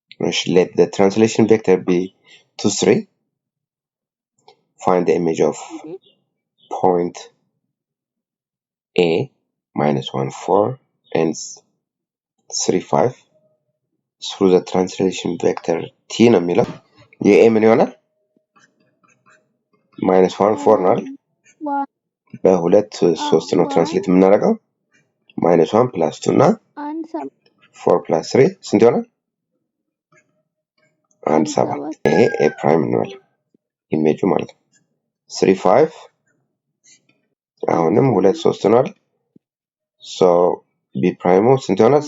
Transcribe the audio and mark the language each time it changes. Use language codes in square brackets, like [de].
[en] እሺ let the translation vector be 2 3 find the image of point a -1 4 and 3 5 through the translation vector t [am] ነው የሚለው የa ምን ይሆናል? -1 4 ነው አይደል? በሁለት 3 ነው ትራንስሌት የምናደርገው -1 + 2 እና 4 + 3 ስንት ይሆናል? 1 7 ይሄ a prime እንበል ኢሜጁ ማለት ነው። 3 5 አሁንም 2 3 ነው አይደል? so b prime ስንት ይሆናል?